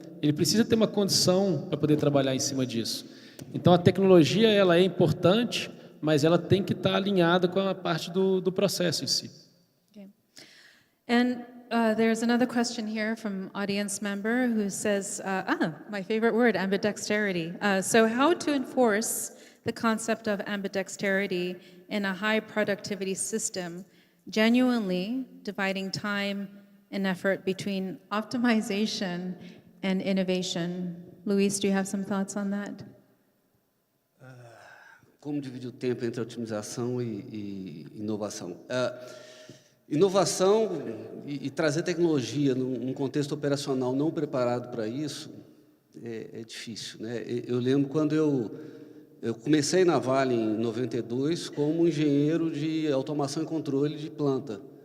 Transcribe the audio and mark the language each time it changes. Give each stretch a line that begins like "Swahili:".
Portuguese: Ele precisa ter uma condição para poder trabalhar em cima disso. Então, a tecnologia ela é importante, mas ela tem que estar alinhada com a parte do processo em si.
English: Okay. And there's another question here from audience member who says, my favorite word, ambidexterity. So how to enforce the concept of ambidexterity in a high productivity system, genuinely dividing time and effort between optimization and innovation? Luis, do you have some thoughts on that?
Portuguese: Como dividir o tempo entre otimização e inovação? Inovação e trazer tecnologia num contexto operacional não preparado para isso é difícil, né? Eu lembro quando eu comecei na Vale em 92 como engenheiro de automação e controle de planta.